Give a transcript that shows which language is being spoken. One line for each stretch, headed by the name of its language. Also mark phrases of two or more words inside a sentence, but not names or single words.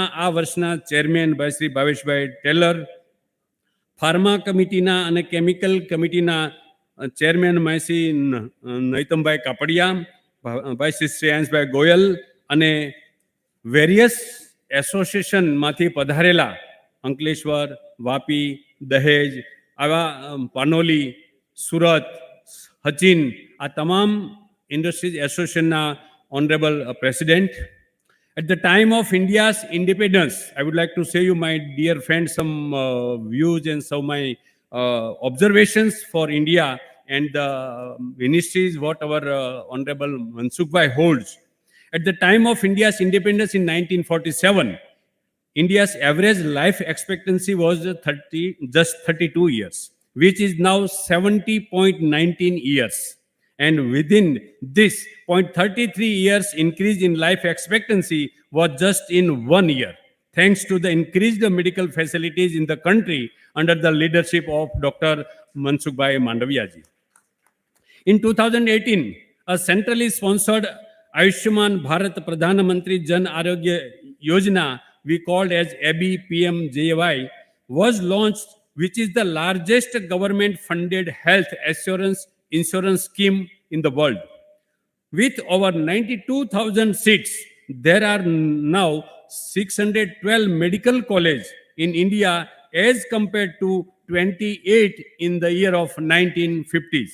Gujarati: આ વર્ષના ચેરમેન ભાઈ શ્રી ભાવેશભાઈ ટેલર,
English: pharma committee
Gujarati: અને
English: chemical committee
Gujarati: ચેરમેન ભાઈ શ્રી નૈતમભાઈ કાપડિયા, ભાઈ શ્રી શ્રેયાંશભાઈ ગોયલ અને
English: various association
Gujarati: પધારેલા અંકલેશ્વર, વાપી, દહેજ, આવા પાનોલી, સુરત, સચિન, આ તમામ
English: industries association honorable president. At the time of India's independence, I would like to say you, my dear friends, some views and some my observations for India and the ministries what our Honorable Mansukh Bhai holds. At the time of India's independence in 1947, India's average life expectancy was just 32 years, which is now 70.19 years. And within this 0.33 years increase in life expectancy was just in 1 year, thanks to the increased medical facilities in the country under the leadership of Dr. Mansukh Bhai Mandaviya ji. In 2018, a centrally sponsored Ayushman Bharat Pradhan Mantri Jan Arogya Yojana, we called as ABI PMJY, was launched, which is the largest government-funded health insurance scheme in the world. With over 92,000 seats, there are now 612 medical colleges in India as compared to 28 in the year of 1950s.